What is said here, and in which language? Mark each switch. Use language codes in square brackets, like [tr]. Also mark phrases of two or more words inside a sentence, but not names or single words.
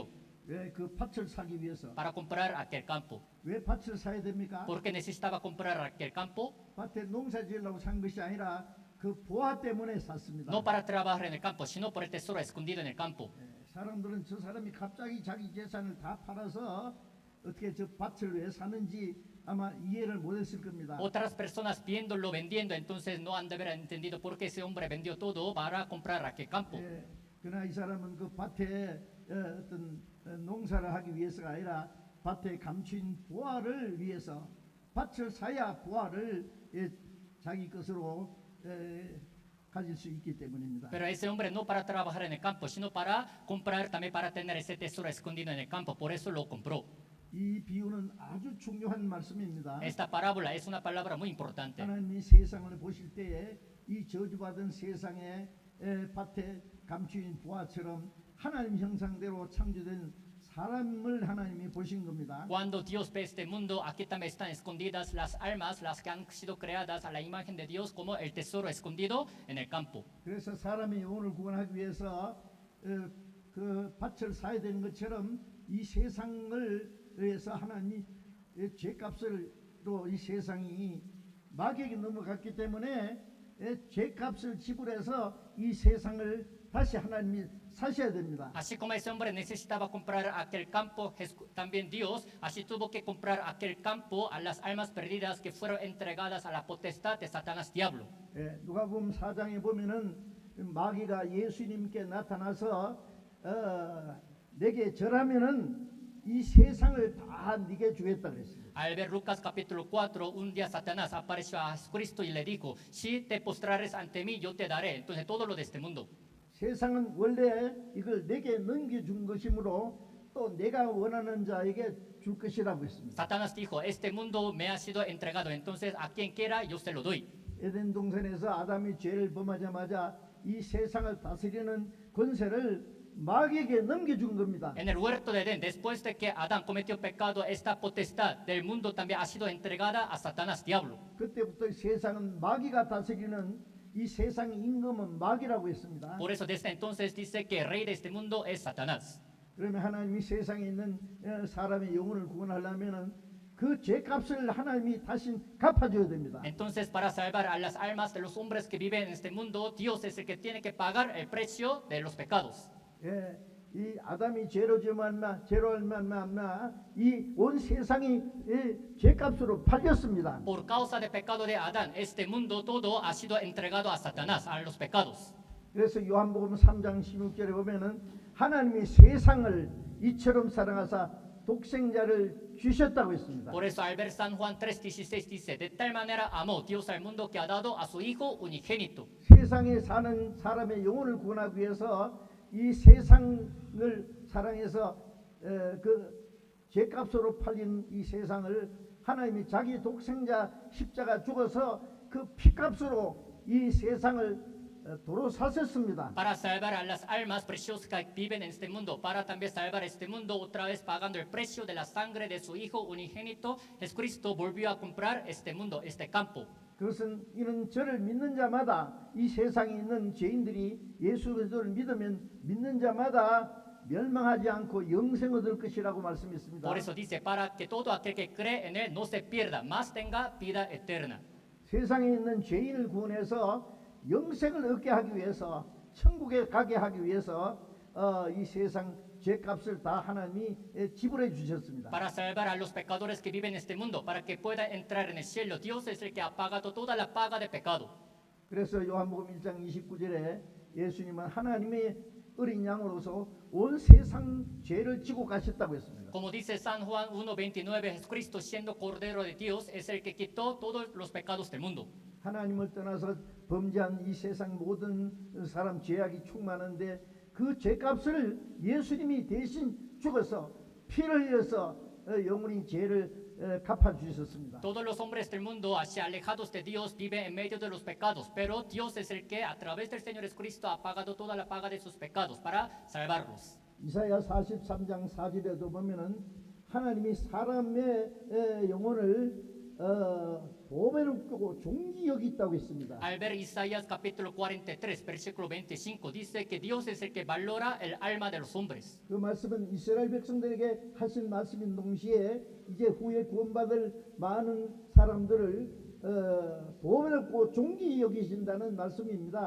[ko] 왜 그 밭을 사기 위해서? [es] para comprar aquel campo. [ko] 왜 밭을 사야 됩니까? [es] ¿Por qué necesitaba comprar aquel campo? [ko] 밭에 농사 지으려고 산 것이 아니라 그 보화 때문에 샀습니다. [es] No para trabajar en el campo, sino por el tesoro escondido en el campo. [ko] 사람들은 저 사람이 갑자기 자기 재산을 다 팔아서 어떻게 저 밭을 왜 사는지 아마 이해를 못했을 겁니다. [es] Otras personas viéndolo vendiendo, entonces no han de haber entendido por qué ese hombre vendió todo para comprar aquel campo. [ko] 그러나 이 사람은 그 밭에 어떤 농사를 하기 위해서가 아니라 밭에 감춘 보화를 위해서 밭을 사야 보화를 자기 것으로 가질 수 있기 때문입니다. [es] Pero ese hombre no para trabajar en el campo, sino para comprar también para tener ese tesoro escondido en el campo. Por eso lo compró. [ko] 이 비유는 아주 중요한 말씀입니다. [es] Esta parábola es una palabra muy importante. [ko] 하나님이 세상을 보실 때에 이 저주받은 세상의 밭에 감추인 보화처럼 하나님 형상대로 창조된 사람을 하나님이 보신 겁니다. [es] Cuando Dios ve este mundo, aquí también están escondidas las almas, las que han sido creadas a la imagen de Dios como el tesoro escondido en el campo. [ko] 그래서 사람의 영혼을 구원하기 위해서 그 밭을 사야 되는 것처럼 이 세상을 위해서 하나님이 죄값을로 이 세상이 마귀에게 넘어갔기 때문에 죄값을 지불해서 이 세상을 다시 하나님이 사셔야 됩니다. [es] Así como ese hombre necesitaba comprar aquel campo, también Dios así tuvo que comprar aquel campo a las almas perdidas que fueron entregadas a la potestad de Satanás diablo. [ko] 누가복음 4장에 보면은 마귀가 예수님께 나타나서 내게 절하면은 이 세상을 다 네게 주겠다 그랬습니다. [es] Al ver Lucas capítulo 4, un día Satanás apareció a Jesucristo y le dijo, si te postrares ante mí, yo te daré entonces todo lo de este mundo. [ko] 세상은 원래 이걸 내게 넘겨준 것이므로 또 내가 원하는 자에게 줄 것이라고 했습니다. [es] Satanás dijo, este mundo me ha sido entregado, entonces a quien quiera yo se lo doy. [ko] 에덴 동산에서 아담이 죄를 범하자마자 이 세상을 다스리는 권세를 마귀에게 넘겨준 겁니다. [es] En el huerto de Edén, después de que Adán cometió pecado, esta potestad del mundo también ha sido entregada a Satanás diablo. [ko] 그때부터 세상은 마귀가 다스리는 이 세상 임금은 마귀라고 했습니다. [es] Por eso desde entonces dice que el rey de este mundo es Satanás. [ko] 그러면 하나님이 세상에 있는 사람의 영혼을 구원하려면은 그 죄값을 하나님이 다시 갚아줘야 됩니다. [es] Entonces para salvar a las almas de los hombres que viven en este mundo, Dios es el que tiene que pagar el precio de los pecados. [ko] 이 아담이 죄로 말미암아 이 온 세상이 죄값으로 팔렸습니다. [es] Por causa del pecado de Adán, este mundo todo ha sido entregado a Satanás, a los pecados. [ko] 그래서 요한복음 3장 16절에 보면은 하나님이 세상을 이처럼 사랑하사 독생자를 주셨다고 했습니다. [es] Por eso al ver San Juan 3:16 dice, de tal manera amó Dios al mundo que ha dado a su Hijo unigénito. [ko] 세상에 사는 사람의 영혼을 구원하기 위해서 이 세상을 사랑해서 그 죄값으로 팔린 이 세상을 하나님이 자기 독생자 십자가 죽어서 그 피값으로 이 세상을 도로 사셨습니다. [es] Para salvar a las almas preciosas que viven en este mundo, para también salvar este mundo otra vez pagando el precio de la sangre de su Hijo unigénito, Jesucristo volvió a comprar este mundo, este campo. [ko] 그것은 이는 저를 믿는 자마다 이 세상에 있는 죄인들이 예수 그리스도를 믿는 자마다 멸망하지 않고 영생 얻을 것이라고 말씀했습니다. [es] Por eso dice, para que todo aquel que cree en él no se pierda, mas tenga vida eterna. [ko] 세상에 있는 죄인을 구원해서 영생을 얻게 하기 위해서 천국에 가게 하기 위해서 이 세상 죄값을 다 하나님이 지불해 주셨습니다. [es] Para salvar a los pecadores que viven en este mundo, para que puedan entrar en el cielo, Dios es el que ha pagado toda la paga de pecado. [ko] 그래서 요한복음 1장 29절에 예수님은 하나님의 어린 양으로서 온 세상 죄를 지고 가셨다고 했습니다. [es] Como dice San Juan 1:29, Jesucristo siendo Cordero de Dios es el que quitó todos los pecados del mundo. [ko] 하나님을 떠나서 범죄한 이 세상 모든 사람 죄악이 충만한데 그 죄값을 예수님이 대신 죽어서 피를 흘려서 영원히 죄를 갚아 주셨습니다. [es] Todos los hombres del mundo, así alejados de Dios, viven en medio de los pecados, pero Dios es el que a través del Señor Jesucristo ha pagado toda la paga de sus pecados para salvarlos. [ko] 이사야 43장 4절에도 보면은 하나님이 사람의 영혼을 보배롭고 종기 여기 있다고 했습니다. [es] Al ver Isaías capítulo 43, versículo 25, dice que Dios es el que valora el alma de los hombres. [ko] 그 말씀은 이스라엘 백성들에게 하신 말씀인 동시에 이제 후에 구원받을 많은 사람들을 보배롭고 종기 여기신다는 말씀입니다.